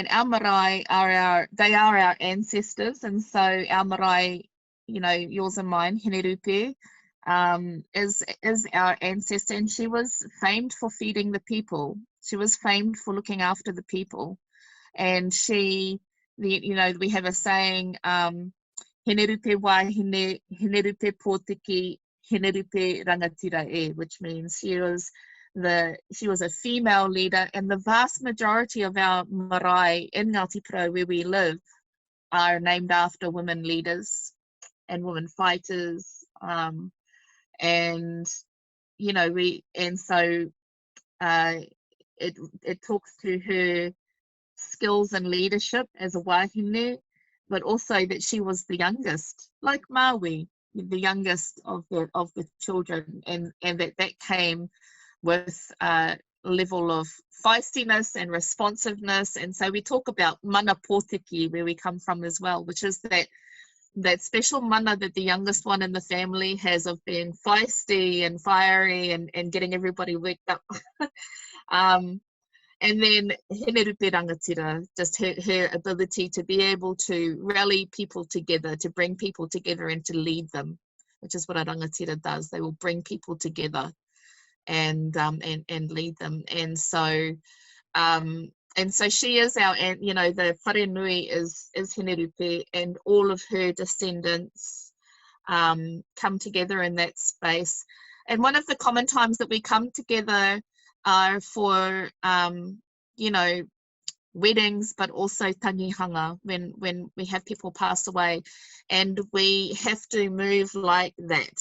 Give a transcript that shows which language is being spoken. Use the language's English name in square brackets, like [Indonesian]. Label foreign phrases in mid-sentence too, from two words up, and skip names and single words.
[English] Our marae are our ancestors, and so our marae, yours and mine, Hine Rupe, is our ancestor, and she was famed for feeding the people. She was famed for looking after the people, and we have a saying, [Māori] Hine Rupe Wahine, Hine Rupe Pōtiki, Hine Rupe Rangatira e, [English] which means she was a female leader, and the vast majority of our marae in Ngāti Porou, where we live, are named after women leaders and women fighters, it talks to her skills and leadership as a wahine, but also that she was the youngest, like Maui, the youngest of the children, and that came with a level of feistiness and responsiveness. And so we talk about [Māori] mana pōtiki, [English] where we come from as well, which is that special mana that the youngest one in the family has of being feisty and fiery and getting everybody worked up. And then Hine Rupe Rangatira, just her ability to be able to rally people together, to bring people together and to lead them, which is what a rangatira does. They will bring people together and lead them. And so she is our, the [Māori] whare nui [English] is Hine Rupe, and all of her descendants come together in that space. And one of the common times that we come together are for, weddings, but also tangihanga, when we have people pass away, and we have to move like that.